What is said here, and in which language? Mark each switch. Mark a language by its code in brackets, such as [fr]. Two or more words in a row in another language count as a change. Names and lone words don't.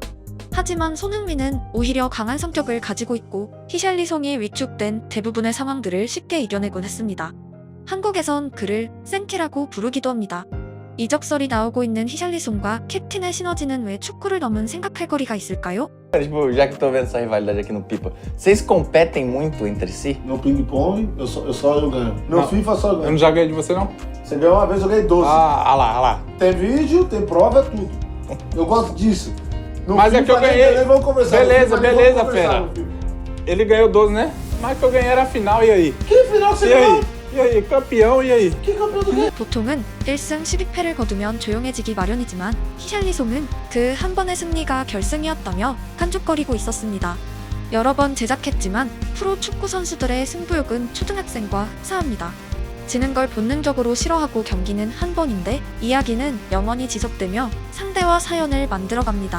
[ko] 하지만 손흥민은 오히려 강한 성격을 가지고 있고 히샬리송이 위축된 대부분의 상황들을 쉽게 이겨내곤 했습니다. 한국에선 그를 생키라고 부르기도 합니다. 이적설이 나오고 있는 히샬리송과 캡틴의 시너지는 왜 축구를 넘은 생각할 거리가 있을까요? [pt] Tipo, já que tô vendo essa rivalidade aqui no Pipa, vocês competem muito entre si? No ping-pong, eu só eu ganho. No Não. FIFA, só eu Eu ganho. não já ganhei de você, não? Você ganhou uma vez, eu ganhei 12. Ah lá. Tem vídeo, tem prova, é tudo. Eu gosto disso. No Mas é que eu ganhei. nem vamos conversar. Beleza, No FIFA, nem beleza, vamos conversar fera. no FIFA. Ele ganhou 12, né? Mas que eu ganhei era a final, e aí? Que final que você E aí? ganhou? E aí? Campeão, e aí? Que campeão do quê? [ko] 보통은 1승 12패를 거두면 조용해지기 마련이지만 히샬리송은 그 한 번의 승리가 결승이었다며 깐죽거리고 있었습니다. 여러 번 제작했지만 프로 축구 선수들의 승부욕은 초등학생과 흡사합니다. 지는 걸 본능적으로 싫어하고 경기는 한 번인데 이야기는 영원히 지속되며 상대와 사연을 만들어갑니다.